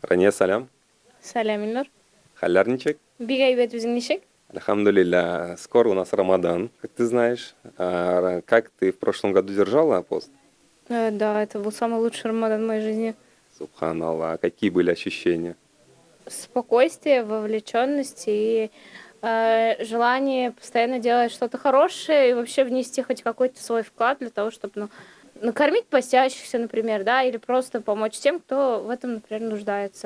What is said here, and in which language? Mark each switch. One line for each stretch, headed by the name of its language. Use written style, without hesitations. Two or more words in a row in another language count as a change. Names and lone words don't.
Tatar: Рания, салям. Сәлем, Илнур. Халляр ничек? Бик әйбәт, үзең ничек? Альхамдулилля.
Russian: Скоро у нас Рамадан, как ты знаешь. Как ты в прошлом году держала пост? Да, это был самый лучший Рамадан в моей жизни. Субханаллах. Какие были ощущения? Спокойствие, вовлеченность и желание постоянно делать что-то хорошее и вообще внести хоть какой-то свой вклад для того, чтобы накормить постящихся, например, да, или просто помочь тем, кто в этом, например, нуждается.